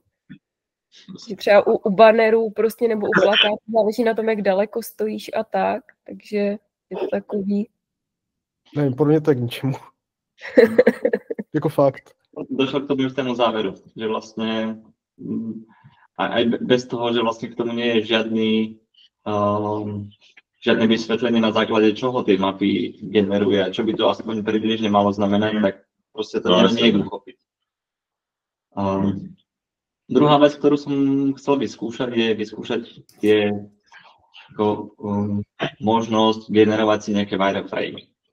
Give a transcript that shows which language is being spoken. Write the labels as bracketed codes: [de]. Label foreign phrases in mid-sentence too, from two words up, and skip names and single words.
[cs] Třeba u bannerů prostě nebo u plakátů záleží na tom, jak daleko stojíš a tak, takže je to takový... Nevím, podle mě to je k ničemu. Jako fakt. [sk] Došlo k tomu jistému záveru, že vlastně aj bez toho, že vlastně k tomu nie je žiadne vysvetlenie na základe čoho tie mapy generuje a čo by to aspoň približne malo znamenať, tak proste to nejde uchopiť. Druhá vec, ktorú som chcel vyskúšať, je vyskúšať možnosť generovať si nejaké wireframey.